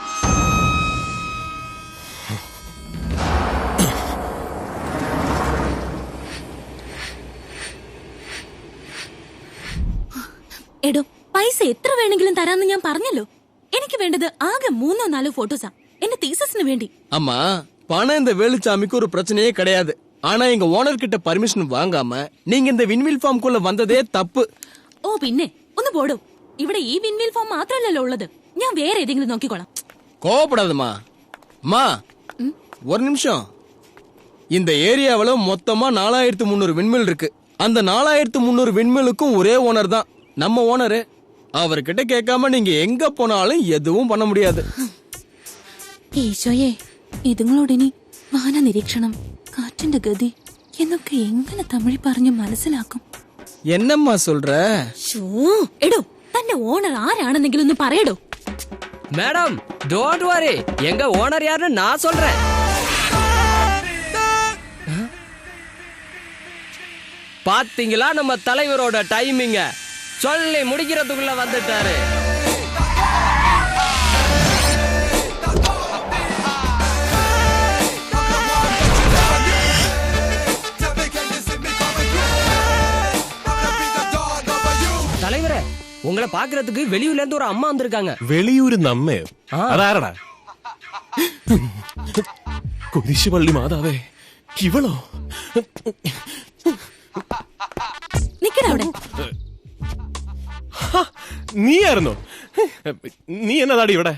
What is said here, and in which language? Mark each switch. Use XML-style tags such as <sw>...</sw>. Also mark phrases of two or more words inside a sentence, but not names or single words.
<ml>എടോ, പൈസ എത്ര വേണമെങ്കിലും തരാന്ന് ഞാൻ പറഞ്ഞല്ലോ. എനിക്ക് വേണ്ടത് ആകെ 3-4 ഫോട്ടോസാ, എന്റെ തീസസിന് വേണ്ടി.</ml> <ta>அம்மா, பணம் இந்த வேலுச்சாமிக்கு ஒரு பிரச்சனையே கிடையாது. ஆனா எங்க ஓனர் கிட்ட பர்மிஷன் வாங்காம நீங்க இந்த விண்வில் ஃபார்ம்குள்ள வந்ததே தப்பு.</ta> <ml>ഓ പിന്നെ ഒന്ന് പോടോ. ഇവിടെ ഈ വിൻവിൽ ഫോം മാത്രമല്ലല്ലോ ഉള്ളത്. ഞാൻ വേറെ ഏതെങ്കിലും നോക്കിക്കോളാം.</ml> <ta>கோவப்படாதம்மா. அம்மா, ஒரு நிமிஷம். இந்த ஏரியாவில் மொத்தமா 4300 விண்மில் இருக்கு. அந்த 4300 விண்மிலுக்கும் ஒரே ஓனர் தான், நம்ம ஓனரு. அவர்கிட்ட கேட்காம நீங்க எங்க போனாலும் எதுவும் பண்ண முடியாது.</ta> <ml>ഈശോയെ, ഇതുങ്ങളോട് ഇനി വാന നിരീക്ഷണം, കാറ്റിന്റെ ഗതി എന്നൊക്കെ എങ്ങനെ തമിഴ് പറഞ്ഞ് മനസ്സിലാക്കും?</ml> <ta>என்னம்மா சொல்ற?</ta> <ml>ഷോ, എടോ, തന്റെ ഓണർ ആരാണെന്നെങ്കിലും ഒന്ന് പറയടോ.</ml> <en>Madam don't worry,</en> <ta>எங்க ஓனர் யாருன்னு நான் சொல்றேன். பாத்தீங்களா நம்ம தலைவரோட டைமிங்க? சொல்லி முடிக்கிறதுக்குள்ள வந்துட்டாரு. தலைவரே, உங்களை பாக்குறதுக்கு வெளியூர்ல இருந்து ஒரு அம்மா வந்திருக்காங்க.</ta> <ml>വെളിയൂര് നമ്മയോ? അതാരടാ? കുരിശുപള്ളി മാതാവേ, ഇവളോ? നിക്കടവിടെ. നീയായിരുന്നോ? നീ എന്നതാടി ഇവിടെ?</ml>